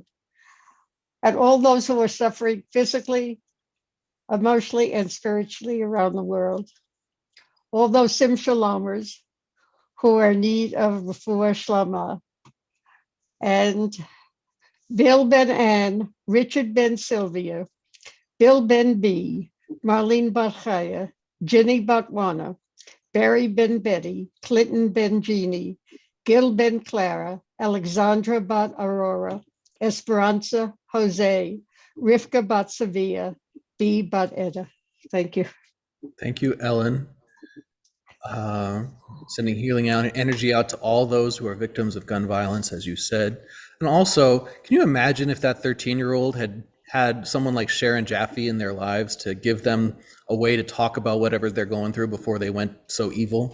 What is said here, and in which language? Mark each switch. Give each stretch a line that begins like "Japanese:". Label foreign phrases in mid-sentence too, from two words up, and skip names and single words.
English: And all those who are suffering physically, emotionally, and spiritually around the world. All those Sim Shalomers who are in need of
Hebrew: רפואה שלמה.
English: And Bill Ben Ann, Richard Ben Sylvia, Bill Ben B, Marlene Barchaya, Jenny Batwana, Barry Ben Betty, Clinton Ben Jeannie, Gil Ben Clara, Alexandra Bat Aurora, Esperanza Jose, Rivka Bat Sevilla, B Bat Eda. Thank you. Thank you, Ellen. Sending healing energy out to all those who are victims of gun violence, as you said. And also, can you imagine if that 13-year-old had someone like Sharon Jaffe in their lives to give them a way to talk about whatever they're going through before they went so evil?